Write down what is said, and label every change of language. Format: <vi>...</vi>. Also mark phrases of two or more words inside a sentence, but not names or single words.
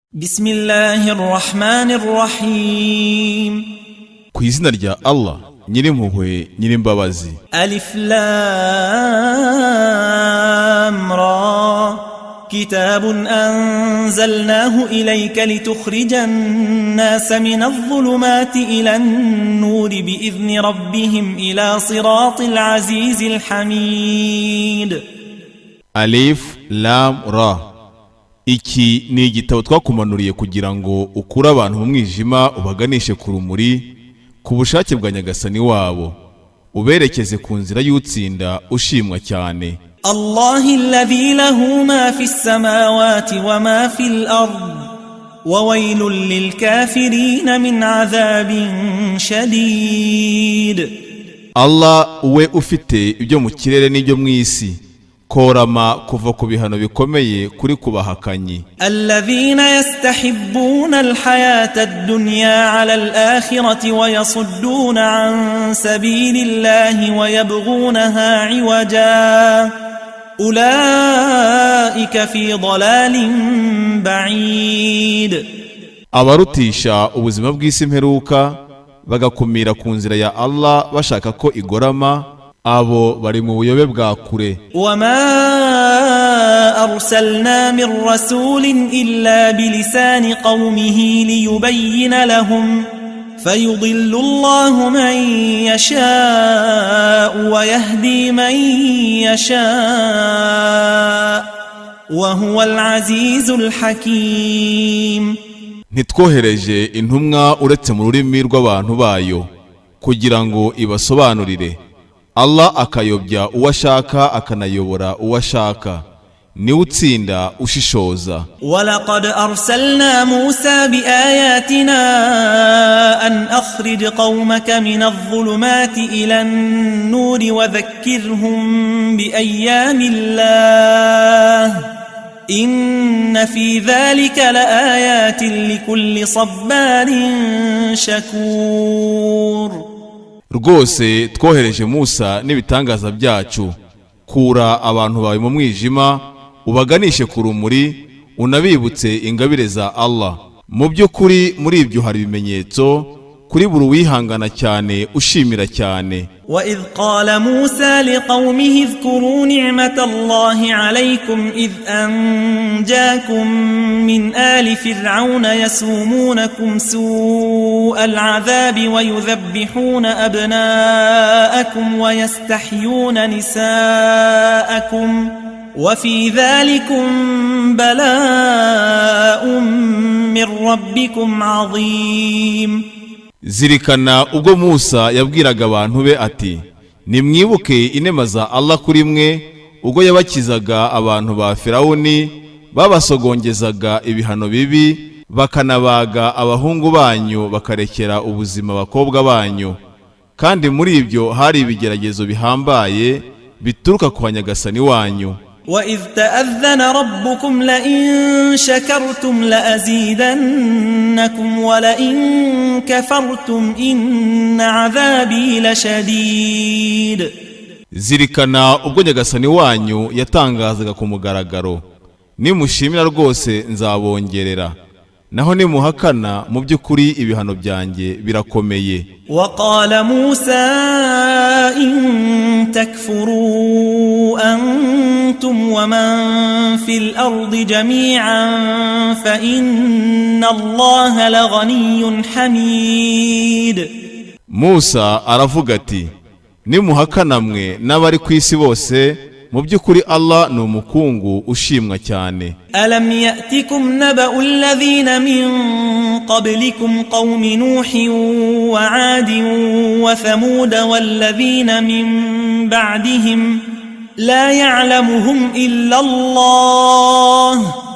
<ar>بسم الله الرحمن الرحيم</ar> <rw>ku izina rya Allah nyirimpuhwe nyirimbabazi.</rw> <ar>ألف لام را كتاب أنزلناه إليك لتخرج الناس من الظلمات إلى النور بإذن ربهم إلى صراط العزيز الحميد. ألف لام را.</ar> <rw>Iki ni igitabo twakumanuriye kugira ngo ukure abantu mu mwijima ubaganishe ku rumuri ku bushake bwa Nyagasani wabo uberekeze ku nzira y'utsinda ushimwa cyane.</rw> <ar>الله الذي له ما في السماوات وما في الأرض وويل للكافرين من عذاب شديد.</ar> <rw>Allah we ufite ibyo mu kirere n'ibyo mu isi korama kuva ku bihano bikomeye kuri kubahakanyi.</rw> <ar>الذين يستحبون الحياة الدنيا على الآخرة ويصدون عن سبيل الله ويبغونها عوجا أولئك في ضلال بعيد.</ar> <rw>Abarutisha ubuzima bw'isi mperuka bagakumira ku nzira ya Allah bashaka ko igorama abo bari mu buyobe bwa kure.</rw> <ar>وما أرسلنا من رسول إلا بلسان قومه ليبين لهم فيضل الله من يشاء ويهدي من يشاء وهو العزيز الحكيم.</ar> <rw>Ntitwohereje intumwa uretse mu rurimi rw'abantu bayo kugira ngo ibasobanurire. Allah akayobya uwashaka akanayobora uwashaka ni utsinda ushishoza.</rw> <ar>ولقد أرسلنا موسى بآياتنا أن أخرج قومك من الظلمات إلى النور وذكرهم بأيام الله إن في ذلك لآيات لكل صبار شكور.</ar> <rw>Rwose twohereje Musa n'ibitangaza byacu kura abantu bawe mu mwijima ubaganishe ku rumuri unabibutse ingabire za Allah. Mu by'ukuri muri ibyo hari ibimenyetso kuri buri wihangana cyane ushimira cyane.</rw> <ar>وإذ قال موسى لقومه اذكروا نعمة الله عليكم إذ أنجاكم من آل فرعون يسومونكم سوء العذاب ويذبحون أبناءكم ويستحيون نساءكم وفي ذلكم بلاء من ربكم عظيم.</ar> <rw>Zirikana ubwo Musa yabwiraga abantu be ati nimwibuke inema za Allah kuri mwe ubwo yabakizaga abantu ba Firawuni babasogongezaga ibihano bibi bakanabaga abahungu banyu bakarekera ubuzima abakobwa banyu kandi muri ibyo hari ibigeragezo bihambaye bituruka ku Nyagasani wanyu.</rw> <ar>وإذ تأذن ربكم لئن شكرتم لأزيدنكم ولئن كفرتم إن عذابي لشديد.</ar> <rw>Zirikana ubwo Nyagasani wanyu yatangazaga ku mugaragaro nimushimira rwose nzabongerera naho nimuhakana mu by'ukuri ibihano byanjye birakomeye.</rw> <ar>وقال موسى إن تكفروا أنتم ومن في الأرض جميعا فإن الله لغني حميد.</ar> <rw>Musa aravuga ati nimuhakana mwe n'abari ku isi bose mu by'ukuri Allah ni umukungu ushimwa cyane.</rw> <ar>ألم يأتكم نبأ الذين من قبلكم قوم نوح وعاد وثمود والذين من بعدهم لا يعلمهم إلا الله</ar>